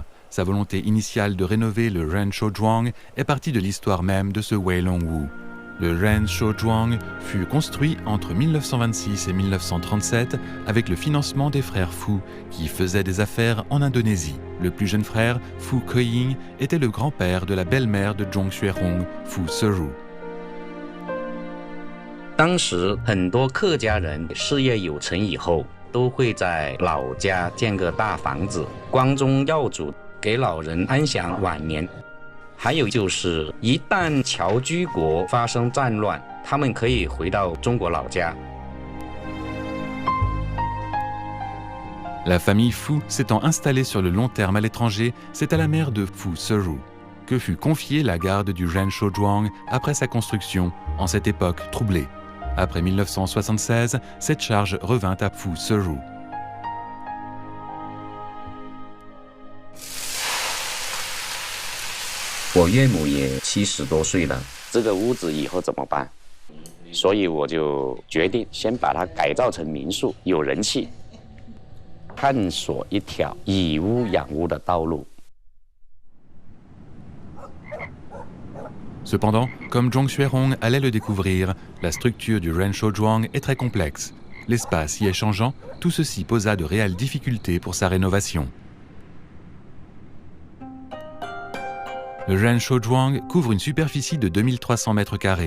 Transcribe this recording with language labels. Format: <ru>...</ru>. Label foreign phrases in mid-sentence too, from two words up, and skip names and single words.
<fr>Sa volonté initiale de rénover le Renshaozhuang est partie de l'histoire même de ce Weilongwu. Le Renshaozhuang fut construit entre 1926 et 1937 avec le financement des frères Fu, qui faisaient des affaires en Indonésie. Le plus jeune frère, Fu Keying, était le grand-père de la belle-mère de Zhong Xuerong, Fu Seru.</fr> <zh>当时很多客家人事业有成以后，都会在老家建个大房子，光宗耀祖，给老人安享晚年。还有就是，一旦侨居国发生战乱，他们可以回到中国老家。</zh> <fr>La famille Fu s'étant installée sur le long terme à l'étranger, c'est à la mère de Fu Seru que fut confiée la garde du Renshaozhuang après sa construction, en cette époque troublée. Après 1976, cette charge revint à Fu Seru.</fr> <zh>Je 我岳母也70多岁了，这个屋子以后怎么办？所以我就决定先把它改造成民宿，有人气，探索一条以屋养屋的道路。</zh> <fr>Cependant, comme Zhong Xuerong allait le découvrir, la structure du Renshaozhuang est très complexe. L'espace y est changeant, tout ceci posa de réelles difficultés pour sa rénovation. Le Renshaozhuang couvre une superficie de 2300 mètres carrés.</fr>